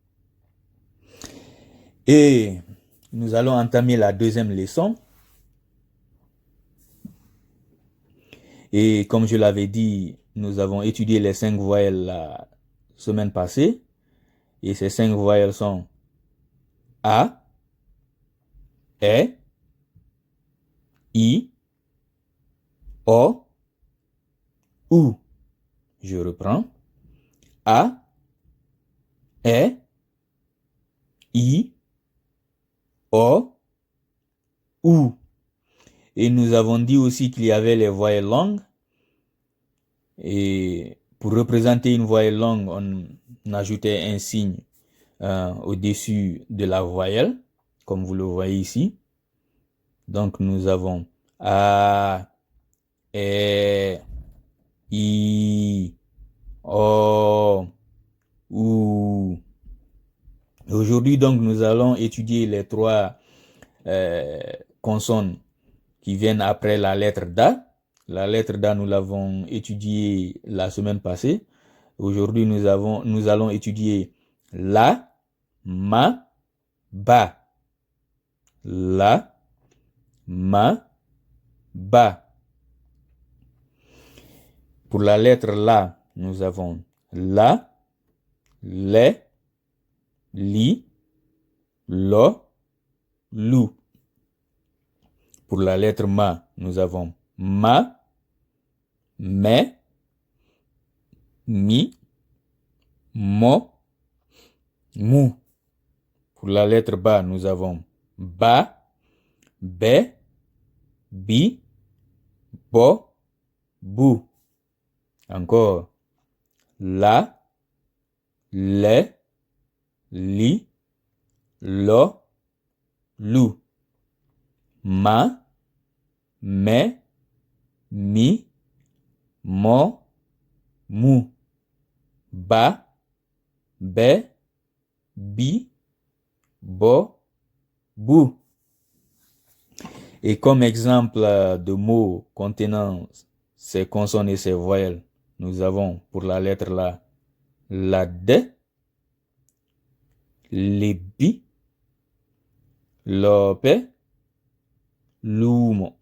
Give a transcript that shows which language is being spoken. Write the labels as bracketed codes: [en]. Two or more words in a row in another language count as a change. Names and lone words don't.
[fr] Et nous allons entamer la deuxième leçon. Et comme je l'avais dit, nous avons étudié les 5 voyelles la semaine passée. Et ces 5 voyelles sont A, E, I, O, U. Je reprends. A, E, I, O, U. Et nous avons dit aussi qu'il y avait les voyelles longues. Et pour représenter une voyelle longue, on ajoutait un signe au-dessus de la voyelle, comme vous le voyez ici. Donc nous avons A, E, I, O, U. Aujourd'hui, donc, nous allons étudier les 3 consonnes qui viennent après la lettre DA. La lettre DA, nous l'avons étudiée la semaine passée. Aujourd'hui, nous allons étudier la, ma, ba. La, ma, ba. Pour la lettre la, nous avons la, le, li, lo, lu. Pour la lettre ma, nous avons ma, me, mi, mo, mu. Pour la lettre ba, nous avons ba, be, bi, bo, bu. Encore la, le, li, lo, lu. Ma, me, mi, mo, mu. Ba, be, bi, bo, bu. Et comme exemple de mots contenant ces consonnes et ces voyelles, nous avons pour la lettre la D, les bi, l'ope, l'umo.